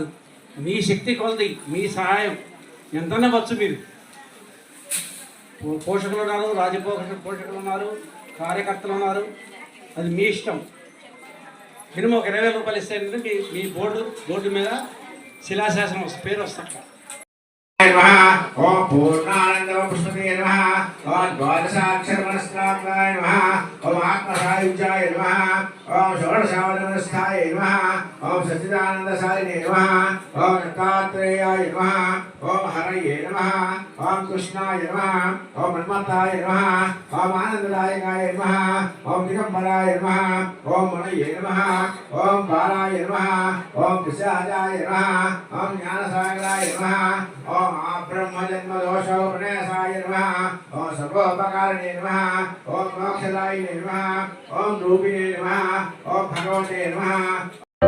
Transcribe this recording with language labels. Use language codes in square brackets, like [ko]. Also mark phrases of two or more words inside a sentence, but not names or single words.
[te] మీ శక్తి కొలది, మీ సహాయం ఎంతనే వచ్చు. మీరు పోషకులు ఉన్నారు, పోషకులు ఉన్నారు, కార్యకర్తలు ఉన్నారు. అది మీ ఇష్టం. మినిమం ఒక 20,000 రూపాయలు ఇస్తే మీ బోర్డు మీద శిలాశాసనం పేరు వస్తుంది. [sa] ओम पूर्णानंद पुष्पते नमः ओम द्वादशाक्षर मनस्त्राय नमः ओम आत्मसायुज्याय नमः ओम षोडशावनमनस्थाय नमः ओम सच्चिदानंदसारिणे नमः ओम दत्तात्रेयाय नमः ओम हरये नमः ओम कृष्णाय नमः ओम मन्मथाय नमः ओम आनंददायकाय नमः ओम दिगंबराय नमः ओम मनये नमः ओम बालाय नमः ओम कृष्णाय नमः ओम ज्ञानसागराय नमः ओम ब्रह्मजन्म दोषोपन्यासाय नमः ओम सर्वोपकारिणे नमः ओम मोक्षदायिने नमः ओम रूपिणे नमः ओम भगवते नमः।